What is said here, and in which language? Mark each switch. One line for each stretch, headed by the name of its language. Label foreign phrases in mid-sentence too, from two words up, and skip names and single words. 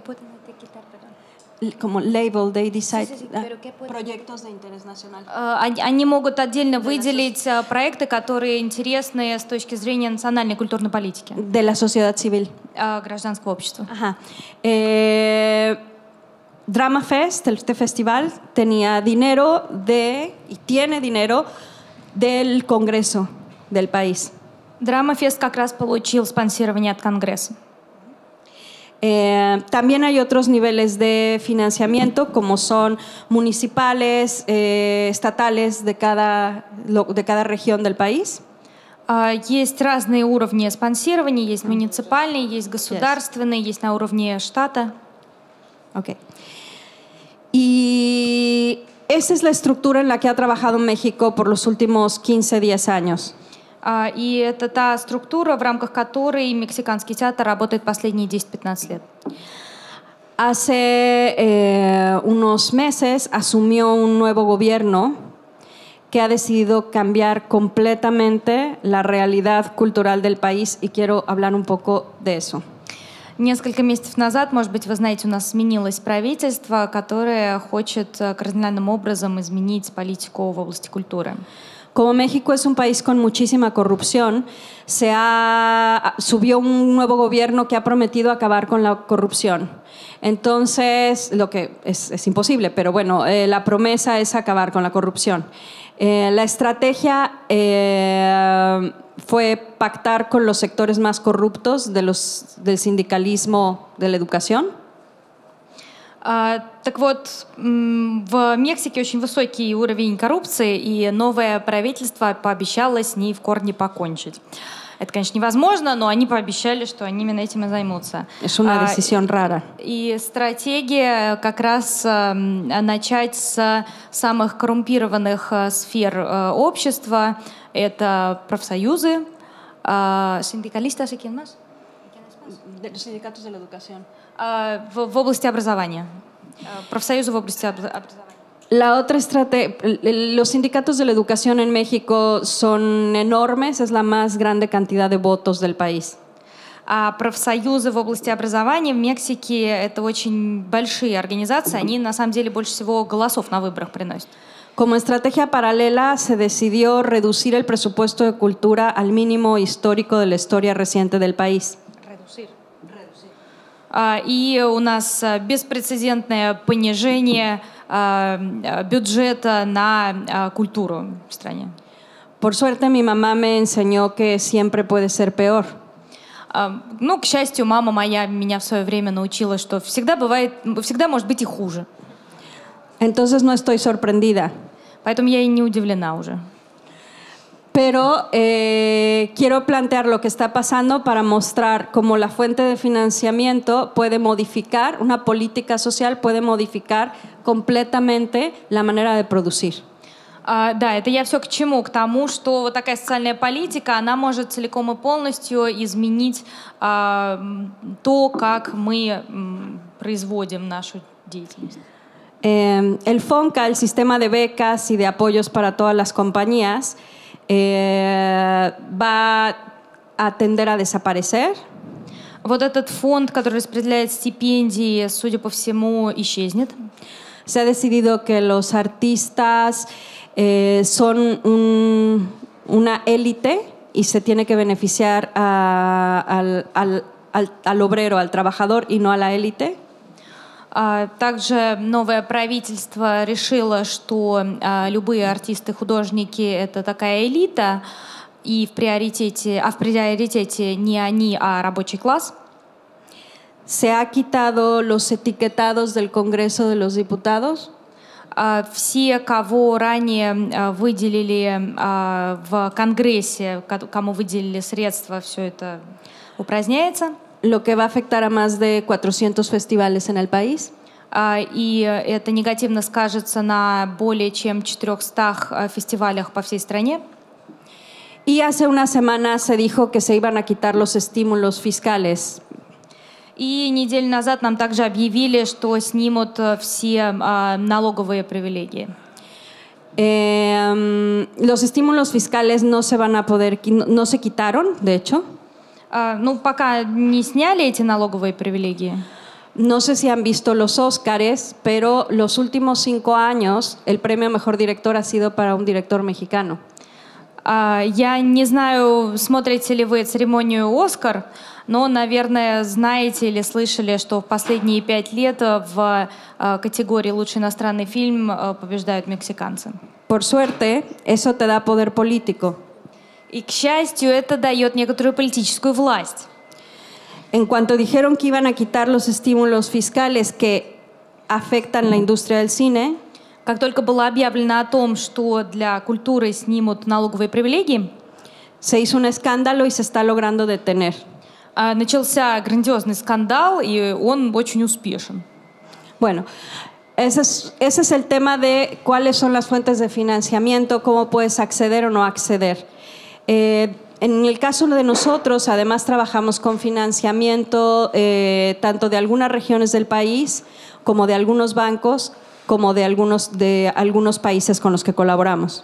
English: Como label, they decide,
Spanish: proyectos de interés nacional.
Russian: Они могут отдельно выделить проекты, которые интересны с точки зрения национальной культурной политики.
Spanish: De la sociedad civil.
Russian: Гражданского общества.
Spanish: Ajá. Drama Fest, este festival, tenía dinero y tiene dinero del Congreso del país.
Russian: Драмафест как раз получил спонсирование от Конгресса.
Spanish: También hay otros niveles de financiamiento, como son municipales, estatales de cada región del país.
Russian: Есть разные уровни спонсирования, есть муниципальные, есть государственные, есть на уровне штата.
Spanish: Okay. Y esa es la estructura en la que ha trabajado México por los últimos 15-10 años.
Russian: И это та структура, в рамках которой мексиканский театр работает последние 10-15 лет.
Spanish: Hace unos meses asumió un nuevo gobierno que ha decidido cambiar completamente la realidad cultural del país y quiero hablar un poco de eso.
Russian: Несколько месяцев назад, может быть, вы знаете, у нас сменилось правительство, которое хочет кардинальным образом изменить политику в области культуры.
Spanish: Como México es un país con muchísima corrupción, subió un nuevo gobierno que ha prometido acabar con la corrupción. Entonces, lo que es imposible, pero bueno, la promesa es acabar con la corrupción. La estrategia fue pactar con los sectores más corruptos del sindicalismo de la educación.
Russian: Так вот, в Мексике очень высокий уровень коррупции, и новое правительство пообещало с ней в корне покончить. Это, конечно, невозможно, но они пообещали, что они именно этим и займутся.
Spanish: Es una decisión rara.
Russian: И стратегия как раз начать с самых коррумпированных сфер общества. Это профсоюзы,
Spanish: синдикалисtas, ¿y quién más? Los sindicatos de la educación.
Russian: В области образования. Профсоюзы в области образования.
Spanish: La otra los sindicatos de la educación en México son enormes, es la más grande cantidad de votos del país.
Russian: А профсоюзы в области образования в Мексике — это очень большие организации, они на самом деле больше всего голосов на выборах приносят.
Spanish: Como estrategia paralela se decidió reducir el presupuesto de cultura al mínimo histórico de la historia reciente del país.
Russian: И у нас беспрецедентное понижение бюджета на культуру в стране.
Spanish: Por suerte, mi mamá me enseñó que siempre puede ser peor.
Russian: Ну, к счастью, мама моя меня в свое время научила, что всегда может быть и хуже.
Spanish: Entonces no estoy sorprendida.
Russian: Поэтому я и не удивлена уже.
Spanish: Pero quiero plantear lo que está pasando para mostrar cómo la fuente de financiamiento puede modificar, una política social puede modificar completamente la manera de producir.
Russian: Да, это я все к чему? К тому, что вот такая социальная политика, она может целиком и полностью изменить то, как мы производим нашу деятельность.
Spanish: El FONCA, el sistema de becas y de apoyos para todas las compañías, va a tender a desaparecer.
Russian: Вот этот фонд, который распределяет стипендии, судя по всему, исчезнет.
Spanish: Se ha decidido que los artistas son una élite y se tiene que beneficiar al obrero, al trabajador y no a la élite.
Russian: Также новое правительство решило, что любые артисты-художники — это такая элита, и в приоритете не они, а рабочий класс.
Spanish: Se ha quitado los etiquetados del Congreso de los Diputados.
Russian: Все, кого ранее выделили в Конгрессе, кому выделили средства, все это упраздняется.
Spanish: Lo que va a afectar a más de 400 festivales en el país.
Russian: И это негативно скажется на более чем 400 фестивалях по всей стране.
Spanish: Y hace unas semanas se dijo que se iban a quitar los estímulos fiscales.
Russian: И неделю назад нам также объявили, что снимут все налоговые привилегии.
Spanish: Los estímulos fiscales no se quitaron, de hecho.
Russian: Ну, пока не сняли эти налоговые привилегии.
Spanish: No sé si han visto los Óscares, pero los últimos 5 años el premio a mejor director ha sido para un director mexicano.
Russian: Я не знаю, смотрите ли вы церемонию «Оскар», но, наверное, знаете или слышали, что в последние 5 лет в категории «Лучший иностранный фильм» побеждают мексиканцы.
Spanish: Por suerte, eso te da poder político.
Russian: И, к счастью, это дает некоторую политическую власть.
Spanish: En cuanto dijeron que iban a quitar los estímulos fiscales que afectan la industria del cine,
Russian: как только было объявлено о том, что для культуры снимут налоговые привилегии,
Spanish: se hizo un escándalo y se está logrando detener.
Russian: Начался грандиозный скандал, и он очень успешен.
Spanish: Bueno, ese es el tema de cuáles son las fuentes de financiamiento, cómo puedes acceder o no acceder. En el caso de nosotros, además trabajamos con financiamiento tanto de algunas regiones del país como de algunos bancos, como de algunos países con los que colaboramos.